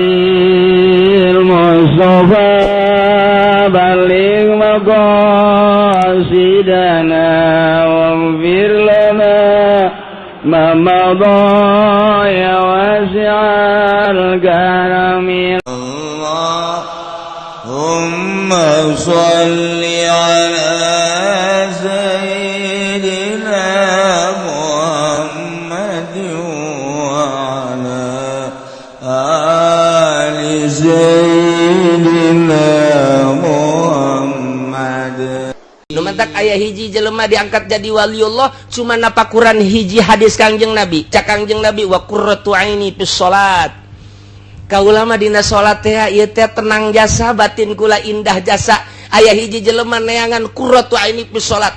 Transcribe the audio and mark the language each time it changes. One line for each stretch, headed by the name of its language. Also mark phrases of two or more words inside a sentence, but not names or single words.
Arabic: بالمصطفى بلغ مقاصدنا واغفر لنا ما مضى يا واسع الكرم اللهم صل على سيدنا محمد وعلى آل سيدنا محمد.
Sundanese: Numantak ayah hiji jelema diangkat jadi waliullah cuma napakuran hiji hadis Kangjeng Nabi. Cak Kangjeng Nabi
Arabic: وقرة عيني في الصلاة.
Sundanese: Kaula mah dina salat teh ieu teh tenang jasa, batin kula indah jasa. Ayah hiji jelema neangan
Arabic: قرة عيني في الصلاة.